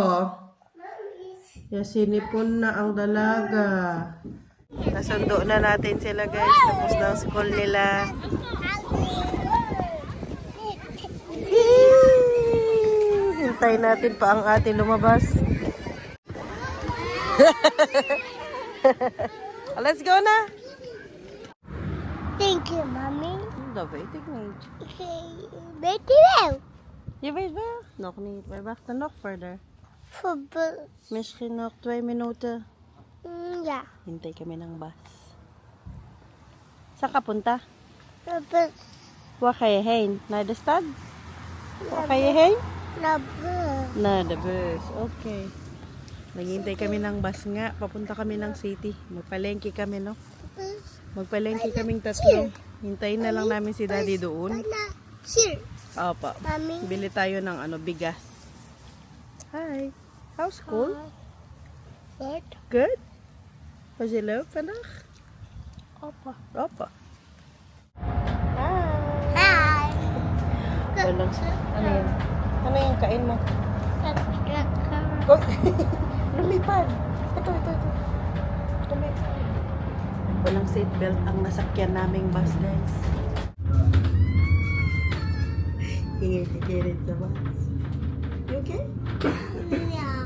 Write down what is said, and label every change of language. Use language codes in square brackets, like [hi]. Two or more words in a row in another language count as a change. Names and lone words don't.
[tl] Yan, sinipon na ang dalaga. Nasundo na natin sila, guys. Tapos na ang school nila. Hintay natin pa ang ate lumabas. [en] Let's go na. Thank you, Mommy. [nl] Daarbij, ik niet. Weet je wel? Je weet wel? Nog niet. We wachten nog verder. Voor bus. Misschien nog 2 minuten. Ja, [tl] Hintay kami ng bus. Saan ka punta? [nl] naar bus. Waar ga je heen? Naar de stad? Waar ga je heen? Naar bus. Naar de bus. Okay. [tl] Naghihintay kami ng bus nga. Papunta kami ng city. Magpalengke kami, no? Bus. Magpalengke kaming tatlo. Hintayin na lang namin si daddy doon. Here. Opo. Mami. Bili tayo ng bigas. [en] Hi. How's school? What? [nl] Good? Was je leuk vandaag? Opa. Opa. Hi. [tl] Walang ano yun? Ano yung kain mo? [nl] Lekker. [tl] Oh, lumipad. Ito. Lumipad. Walang seatbelt ang nasakyan naming bus, guys. Hingi si Jared sa bus. [en] You okay? [nl] Ja.